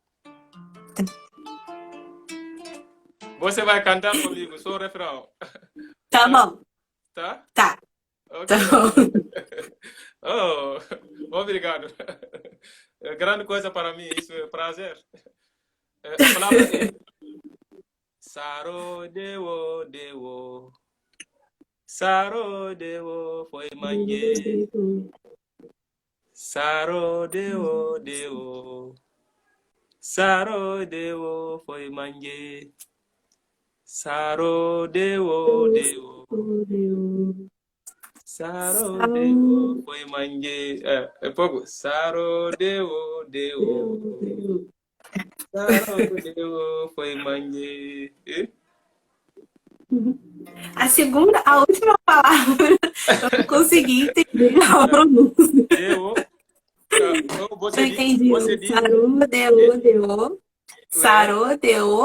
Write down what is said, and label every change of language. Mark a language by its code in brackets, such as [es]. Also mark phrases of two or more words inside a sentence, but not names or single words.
[pt] Você vai cantar comigo, só o refrão. Tá bom. Tá? Tá. Okay. Tá bom. Oh, obrigado. É grande coisa para mim, isso é prazer. Saro dewo. Saro dewo foi manje. Saro dewo. Saro dewo foi manje. Saro dewo. Saro deo foi manje. É pouco. Saro deo. Saro deo foi manje. A última palavra, eu não consegui entender a pronúncia. Deu. Eu entendi. Você diz. Sarou, deu. Sarou, deu.